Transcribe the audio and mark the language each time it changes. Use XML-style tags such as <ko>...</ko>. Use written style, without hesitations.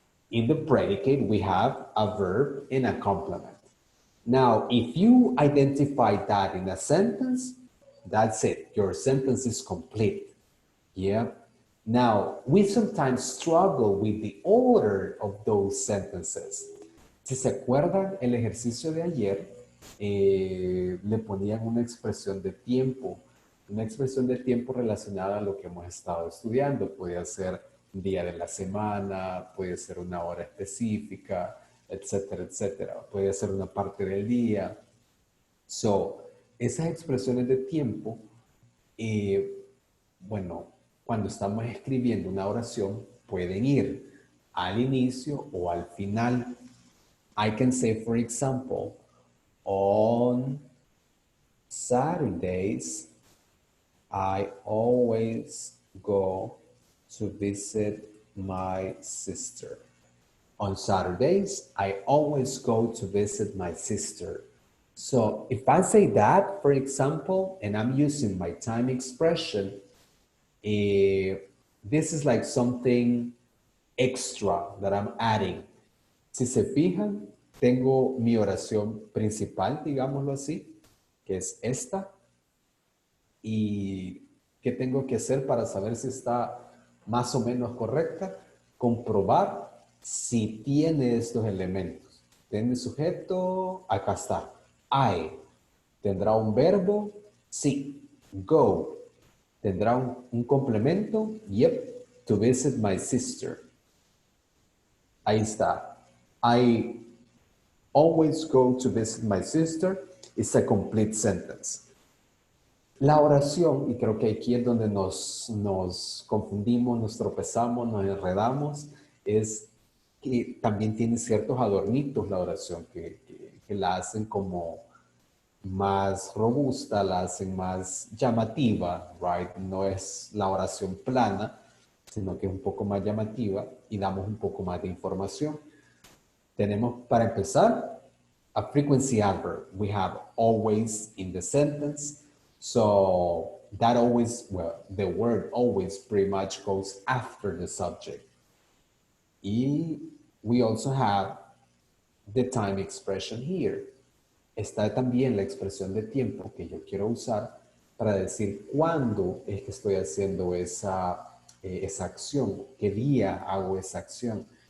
<en>In the predicate, we have a verb and a complement. Now, if you identify that in a sentence, that's it, your sentence is complete, yeah? Now, we sometimes struggle with the order of those sentences.</en> <es>Si se acuerdan, el ejercicio de ayer le ponían una expresión de tiempo relacionada a lo que hemos estado estudiando. Puede ser día de la semana, puede ser una hora específica, etcétera, etcétera. Puede ser una parte del día. So, esas expresiones de tiempo, bueno, cuando estamos escribiendo una oración, pueden ir al inicio o al final.</es> <en>I can say, for example, on Saturdays, I always go to visit my sister. On Saturdays, I always go to visit my sister. So if I say that, for example, and I'm using my time expression, this is like something extra that I'm adding.</en> <es>Si se fijan, tengo mi oración principal, digámoslo así, que es esta. ¿Y qué tengo que hacer para saber si está más o menos correcta? Comprobar si tiene estos elementos. ¿Tiene sujeto? Acá está. I. ¿Tendrá un verbo? Sí. Go. ¿Tendrá un complemento? Yep.</es> <en>To visit my sister.</en> <es>Ahí está.</es> <en>I always go to visit my sister is a complete sentence.</en> <es>La oración, y creo que aquí es donde nos confundimos, nos tropezamos, nos enredamos, es que también tiene ciertos adornitos la oración que la hacen como más robusta, la hacen más llamativa, right? No es la oración plana, sino que es un poco más llamativa y damos un poco más de información. Tenemos, para empezar,</es> <en>a frequency adverb. We have always in the sentence. So that always, well, the word always pretty much goes after the subject. Y we also have the time expression here.</en> <es>Está también la expresión de tiempo que yo quiero usar para decir cuándo es que estoy haciendo esa acción, qué día hago esa acción.</es>